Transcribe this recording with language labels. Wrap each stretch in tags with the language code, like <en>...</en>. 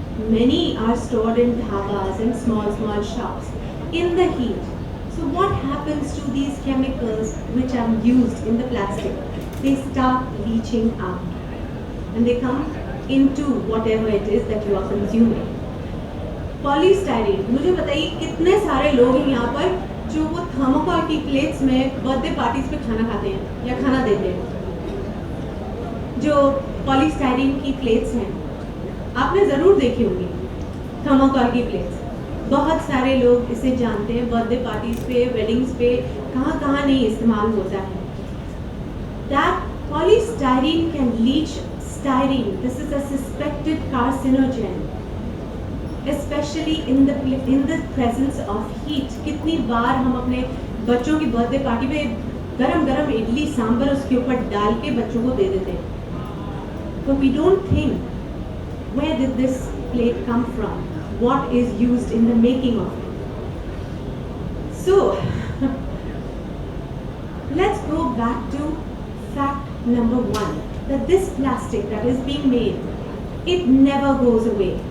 <en>Many are stored in dhabas and small shops in the heat. So what happens to these chemicals which are used in the plastic? They start leaching out and they come into whatever it is that you are consuming.</en> <hi>Polystyrene, मुझे बताइए कितने सारे लोग हैं यहाँ पर जो वो थर्मोकोल की प्लेट्स में बर्थडे पार्टीज पे खाना खाते हैं या खाना देते हैं. जो पॉलीस्टाइरीन की प्लेट्स हैं आपने ज़रूर देखी होंगी, थर्मोकोल की प्लेट्स. बहुत सारे लोग इसे जानते हैं, बर्थडे पार्टीज पे, वेडिंग्स पे, कहाँ कहाँ नहीं इस्तेमाल होता है.</hi> <en>That polystyrene can leach styrene. This is a suspected carcinogen, especially in the presence of heat.</en> <hi>कितनी बार हम अपने बच्चों की बर्थडे पार्टी पे गरम गरम इडली सांभर उसके ऊपर डाल के बच्चों को दे देते हैं.</hi> <en>But we don't think, where did this plate come from? What is used in the making of it? So let's go back to fact number 1, that this plastic that is being made, it never goes away.</en>